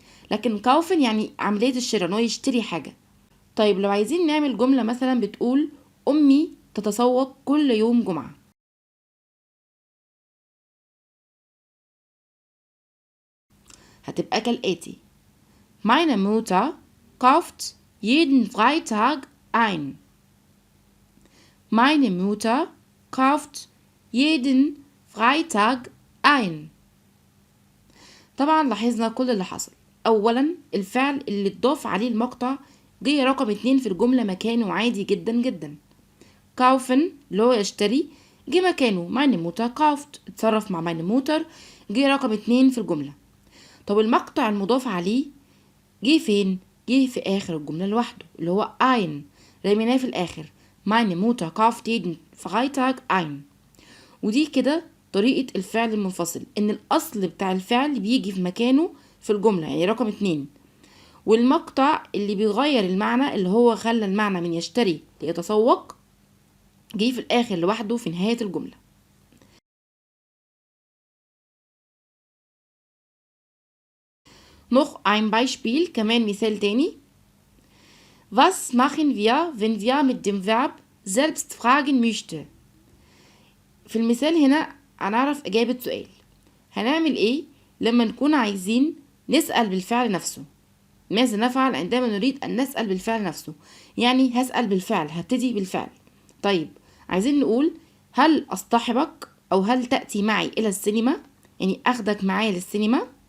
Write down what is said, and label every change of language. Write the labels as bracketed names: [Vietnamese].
[Arabic] لكن kaufen يعني عملية الشراء، إنه يشتري حاجة. طيب لو عايزين نعمل جملة مثلا بتقول أمي تتسوق كل يوم جمعة، هتبقى كالآتي: [German] Meine Mutter kauft jeden Freitag ein. Meine Mutter kauft jeden Freitag ein. [Arabic] طبعا لاحظنا كل اللي حصل. أولا الفعل اللي اتضاف عليه المقطع جه رقم 2 في الجملة مكانه عادي جدا جدا. kaufen اللي هو يشتري جه مكانه [German] meine Mutter kauft، [Arabic] اتصرف مع meine Mutter، جه رقم 2 في الجملة. طب المقطع المضاف عليه جه فين؟ جه في آخر الجملة لوحده اللي هو ein، رميناه في الآخر [German] meine Mutter kauft jeden Freitag ein. [Arabic] ودي كده طريقة الفعل المنفصل، إن الأصل بتاع الفعل بيجي في مكانه في الجملة يعني رقم 2، والمقطع اللي بيغير المعنى اللي هو خلى المعنى من يشتري ليتسوق جه في الآخر لوحده في نهاية الجملة. [German] Noch ein Beispiel, [Arabic] كمان مثال تاني. [German] Was machen wir, wenn wir mit dem Verb selbst fragen möchte؟ [Arabic] في المثال هنا هنعرف إجابة سؤال. هنعمل إيه لما نكون عايزين نسأل بالفعل نفسه؟ ماذا نفعل عندما نريد أن نسأل بالفعل نفسه؟ يعني هسأل بالفعل، هبتدي بالفعل. طيب عايزين نقول هل أصطحبك أو هل تأتي معي إلى السينما؟ يعني أخدك معايا للسينما.